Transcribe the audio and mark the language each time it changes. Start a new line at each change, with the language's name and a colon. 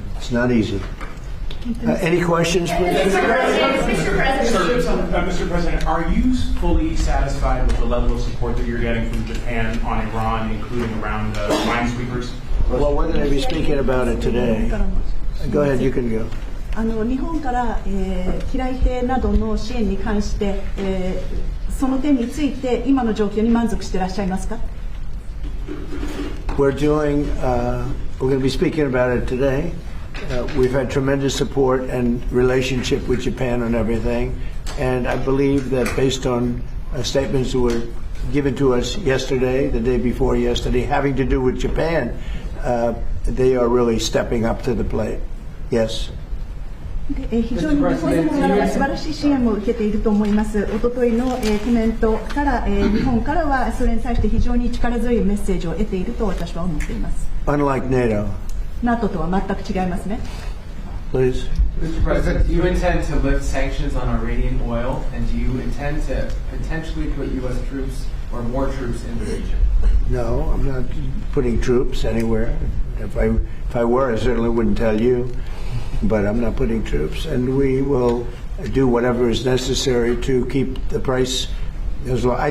English: It's not easy. Any questions, please? Mr. President, are you fully satisfied with the level of support that you're getting from Japan on Iran, including around minesweepers? Well, we're going to be speaking about it today. Go ahead, you can go.
Japanese: 日本から、機雷艇などの支援に関して、その点について今の状況に満足していらっしゃいますか？
English: We're going to be speaking about it today. We've had tremendous support and relationship with Japan on everything, and I believe that based on statements that were given to us yesterday, the day before yesterday, having to do with Japan, they are really stepping up to the plate. Yes.
Japanese: 非常に日本からは素晴らしい支援を受けていると思います。おとといの、コメントから、日本からはそれに対して非常に力強いメッセージを得ていると私は思っています。
English: Unlike NATO.
Japanese: NATO とは全く違いますね。
English: Please. Mr. President, do you intend to lift sanctions on Iranian oil, and do you intend to potentially put U.S. troops or more troops in the region? No, I'm not putting troops anywhere. If I were, I certainly wouldn't tell you. But I'm not putting troops, and we will do whatever is necessary to keep the price as low.